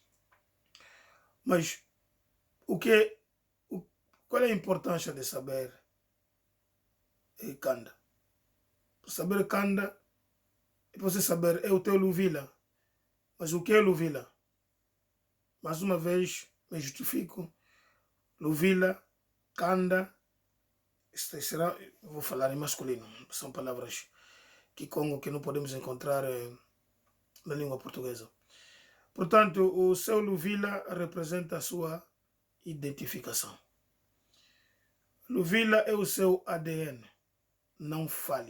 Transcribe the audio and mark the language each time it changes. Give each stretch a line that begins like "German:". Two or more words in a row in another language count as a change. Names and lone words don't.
Portuguese: Mas qual é a importância de saber Kanda? Saber Kanda é você saber, é o teu Luvila. Mas o que é Luvila? Mais uma vez, me justifico. Luvila, Kanda, vou falar em masculino, são palavras Kikongo que não podemos encontrar na língua portuguesa. Portanto, o seu Luvila representa a sua identificação. Luvila é o seu ADN, não falha.